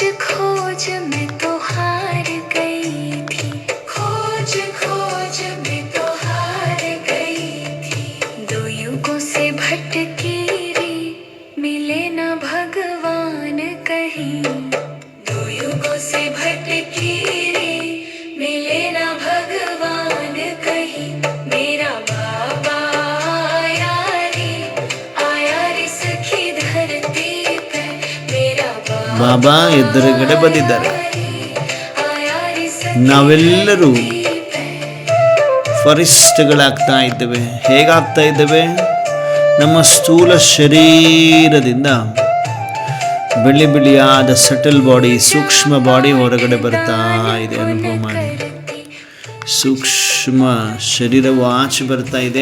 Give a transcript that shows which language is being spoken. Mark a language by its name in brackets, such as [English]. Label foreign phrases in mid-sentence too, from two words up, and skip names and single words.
[Hindi] खोज मैं तो हार गई थी, खोज खोज मैं तो हार गई थी, दो युगों से भटकी रे मिले न भगवान कहीं, दो युगों से भटकी रे मिले न भगवान कहीं, मेरा बाबा आया रे सखी धरती पे, मेरा [Kannada] ಬಾಬಾ ಎದುರುಗಡೆ ಬಂದಿದ್ದಾರೆ. [Hindi] आया रे सखी [Kannada] ನಾವೆಲ್ಲರೂ ಫರಿಷ್ಠಗಳಾಗ್ತಾ ಇದ್ದೇವೆ. ಹೇಗಾಗ್ತಾ ಇದ್ದೇವೆ? ನಮ್ಮ ಸ್ಥೂಲ ಶರೀರದಿಂದ ಬಿಳಿ ಬಿಳಿಯಾದ [English] subtle body, [Kannada] ಸೂಕ್ಷ್ಮ ಬಾಡಿ ಹೊರಗಡೆ ಬರ್ತಾ ಇದೆ. ಅನುಭವ ಮಾಡಿ. ಸೂಕ್ಷ್ಮ ಶರೀರವು ಆಚೆ ಬರ್ತಾ ಇದೆ.